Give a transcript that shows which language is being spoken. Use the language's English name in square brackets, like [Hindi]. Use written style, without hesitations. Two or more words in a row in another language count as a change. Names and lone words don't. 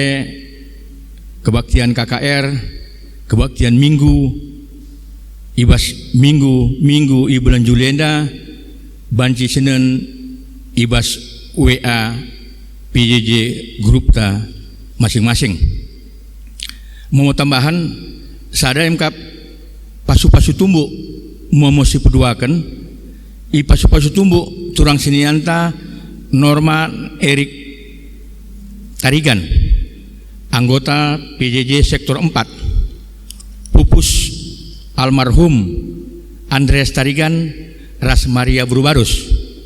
[Indonesian] kebaktian KKR, kebaktian minggu [Batak Karo] ibas minggu i bulan Julienda banci Senin ibas WA PJJ grup ta masing-masing. Mau tambahan sada MK pasu-pasu tumbuk mau si peduakan i pasu-pasu tumbuk turang sinianta Norma Erik Tarigan, anggota PJJ sektor 4, pupus almarhum Andreas Tarigan ras Maria Brubarus,